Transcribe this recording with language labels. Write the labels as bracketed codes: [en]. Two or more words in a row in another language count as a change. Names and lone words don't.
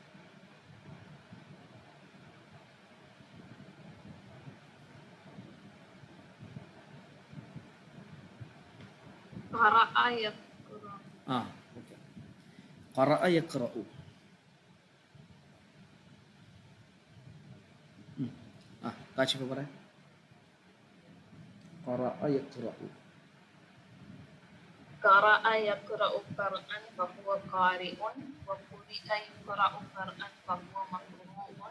[ml] ആ, ഓക്കെ. [ar] قرأ يقرأ. [ml] ആ, കാശിഫ് പറയാം. [ar] قرأ يقرأ. قرأ يقرأ قرآن فهو قارئ وقرئ يقرأ قرآن فهو مقروء.